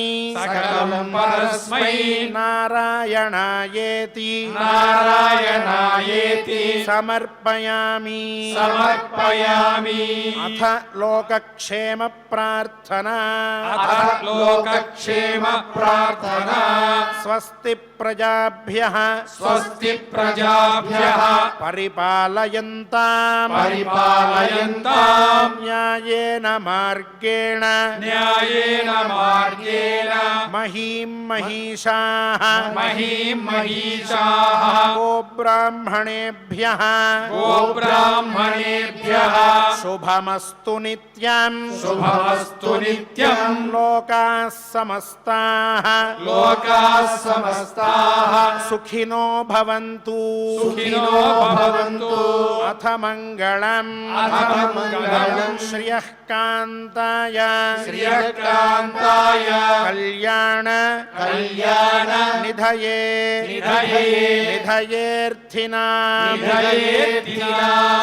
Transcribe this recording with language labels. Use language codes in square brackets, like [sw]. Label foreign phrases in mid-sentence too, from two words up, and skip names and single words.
[sa] సకలం పరస్మై నారాయణాయేతి నారాయణాయేతి సమర్పయామి. సమర్పయామి. అథ లోకక్షేమ ప్రార్థనా అథ లోకక్షేమ ప్రార్థనా స్వస్తి ప్రజాభ్యః స్వస్తి ప్రజాభ్యః పరిపాలయంతాం పరిపాలయంతాం న్యాయేన మార్గేణ న్యాయేన మార్గేణ మహీం మహిషాః మహీం మహిషాః గోబ్రాహ్మణేభ్యః గోబ్రాహ్మణేభ్యః శుభమస్తు నిత్యం శుభమస్తు నిత్యం లోకాః సమస్తాః లోకాః సమస్తాః సుఖినో భవంతు సుఖినో భవంతు. అథ మంగళం అథ మంగళం శ్రియః కాంతాయ శ్రియకాంతాయ కళ్యాణ కళ్యాణ నిధయే నిధయే నిధయేర్థినాం నిధయేర్థినాం